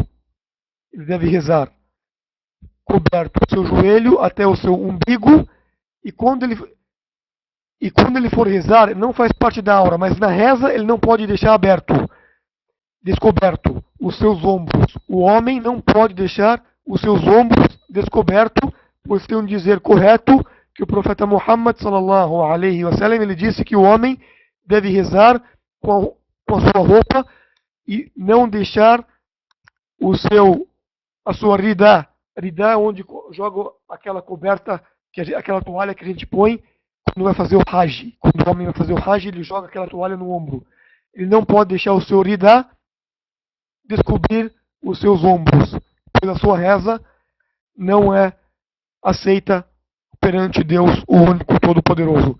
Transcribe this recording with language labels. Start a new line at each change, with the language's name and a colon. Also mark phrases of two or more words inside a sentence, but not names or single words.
Portuguese: Ele deve rezar coberto o seu joelho até o seu umbigo, e quando ele for rezar, não faz parte da aura, mas na reza ele não pode deixar aberto, descoberto os seus ombros. O homem não pode deixar os seus ombros descobertos, pois tem um dizer correto que o profeta Muhammad
Arabic: صلى الله عليه وسلم,
Portuguese: ele disse que o homem deve rezar com a sua roupa e não deixar a sua ridá, onde joga aquela coberta, aquela toalha que a gente põe quando vai fazer o Hajj. Quando o homem vai fazer o Hajj, ele joga aquela toalha no ombro. Ele não pode deixar o seu ridá descobrir os seus ombros, pois a sua reza não é aceita perante Deus, o único Todo-Poderoso.